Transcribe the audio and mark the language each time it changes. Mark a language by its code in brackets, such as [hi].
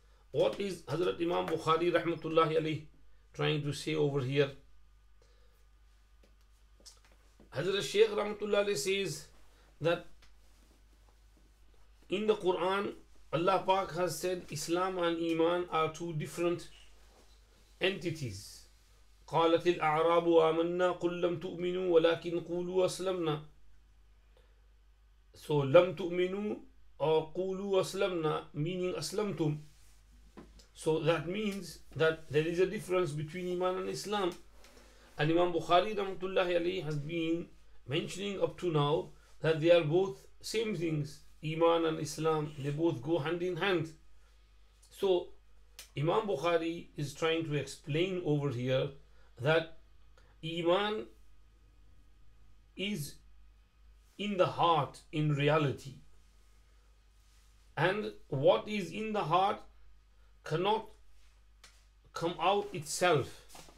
[en] What is Hazrat Imam Bukhari rahmatullahi alayhi trying to say over here? Hazrat Shaykh rahmatullahi alayhi says that in the Quran, Allah Pak has said Islam and Iman are two different entities. [ar] قالت الأعراب آمنا قل لم تؤمنوا ولكن قولوا أسلمنا. So لم تؤمنوا or قولوا أسلمنا meaning أسلمتم. [en] So that means that there is a difference between Iman and Islam. And Imam Bukhari rahmatullahi alayhi has been mentioning up to now that they are both same things. Iman and Islam, they both go hand in hand. So Imam Bukhari is trying to explain over here that Iman is in the heart in reality, and what is in the heart cannot come out itself.